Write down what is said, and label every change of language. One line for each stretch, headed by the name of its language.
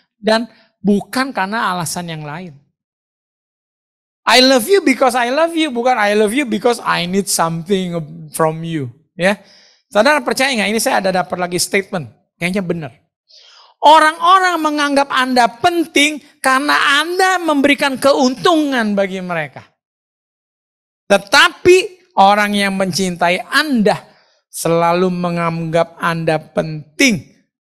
Indonesian: Dan bukan karena alasan yang lain.
English: I love you because I love you.
Indonesian: Bukan
English: I love you because I need something from you.
Indonesian: Ya, saudara percaya nggak? Ini saya ada dapat lagi statement. Kayaknya benar. Orang-orang menganggap Anda penting karena Anda memberikan keuntungan bagi mereka. Tetapi orang yang mencintai Anda selalu menganggap Anda penting.